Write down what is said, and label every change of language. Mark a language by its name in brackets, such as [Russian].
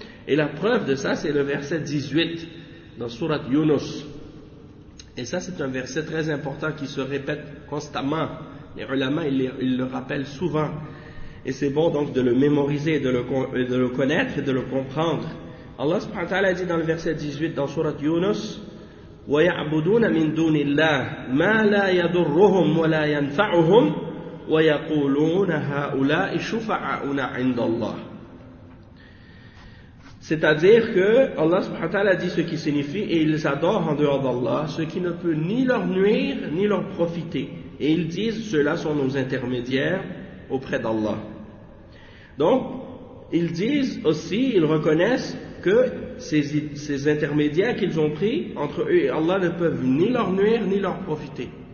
[French] Et la preuve de ça, c'est le verset 18 dans surat Yunus. Et ça, c'est un verset très important qui se répète constamment. Les ulama, ils le rappellent souvent. Et c'est bon donc de le mémoriser, de le connaître et de le comprendre. Allah subhanahu wa ta'ala dit dans le verset 18 dans surat Yunus, [Arabic] وَيَعْبُدُونَ مِنْ دُونِ اللَّهِ مَا لَا يَضُرُّهُمْ وَلَا يَنْفَعُهُمْ وَيَقُولُونَ هَؤُلَاءِ شُفَعَاؤُنَا عِنْدَ اللَّهِ. [French] C'est-à-dire que Allah subhanahu wa ta'ala dit ce qui signifie, et ils adorent en dehors d'Allah ce qui ne peut ni leur nuire ni leur profiter. Et ils disent, ceux-là sont nos intermédiaires auprès d'Allah. Donc, ils disent aussi, ils reconnaissent que ces intermédiaires qu'ils ont pris entre eux et Allah ne peuvent ni leur nuire ni leur profiter.